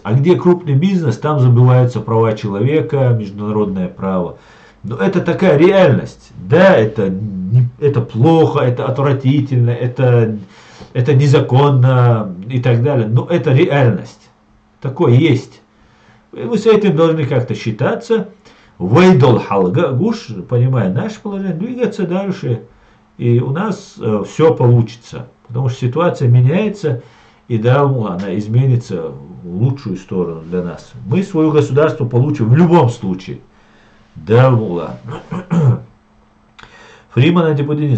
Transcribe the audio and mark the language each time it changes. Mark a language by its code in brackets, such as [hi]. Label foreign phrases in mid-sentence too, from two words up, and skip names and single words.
[ru] А где крупный бизнес, там забываются права человека, международное право. Но это такая реальность. Да, это плохо, это отвратительно, это незаконно и так далее. Но это реальность. Такое есть. И мы с этим должны как-то считаться. [ce] Вейдол халга, гуш, [ru] понимая наше положение, двигаться дальше. И у нас все получится, потому что ситуация меняется, и да, она изменится в лучшую сторону для нас. Мы свое государство получим в любом случае. Да, мула. Фриман антипутинизм.